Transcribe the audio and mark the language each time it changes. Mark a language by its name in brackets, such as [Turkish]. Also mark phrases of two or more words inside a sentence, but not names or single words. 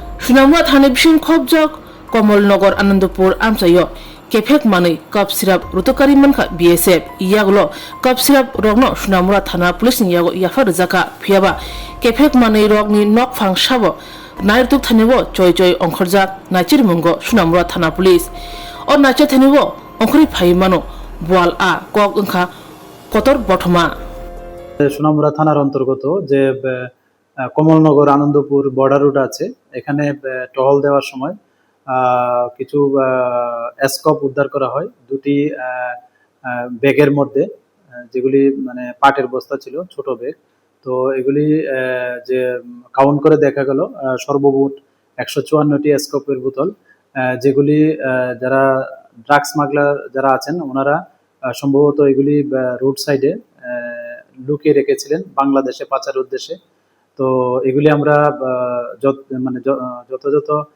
[Kok Borok] Sonamura thani bising khobjak Komal nagar Anandpur Amchaio kefek manui [English] cup syrup [Kok Borok] rutokari Mankha BSF iyagulo [English] cup syrup [Kok Borok] rokno Sonamura thana police ni yago yafa rijaka phiaba kefek manui rokni Nokphang sabo nairtuk thanibo choi ongkhorjak nachir mungo Sonamura thana police o nache thanibo ongkhori phai mano boal a kok ongkha kotor bothoma [Bangla] সোনামুড়া থানার অন্তর্গত যে কমলনগর আনন্দপুর [English] border road [Bangla] আছে এখানে টহল দেওয়ার সময় কিছু স্কোপ উদ্ধার করা হয় দুটি ব্যাগের মধ্যে যেগুলি মানে পাটের বস্তা ছিল ছোট ব্যাগ তো এগুলি যে কাউন্ট করে দেখা গেল সর্বমোট 154টি স্কোপের বোতল যেগুলি যারা [English] drug smuggler [Bangla] যারা আছেন ওনারা সম্ভবত এগুলি রোড সাইডে লুকিয়ে রেখেছিলেন বাংলাদেশে পাচার উদ্দেশ্যে তো এগুলি আমরা মানে যথাযথ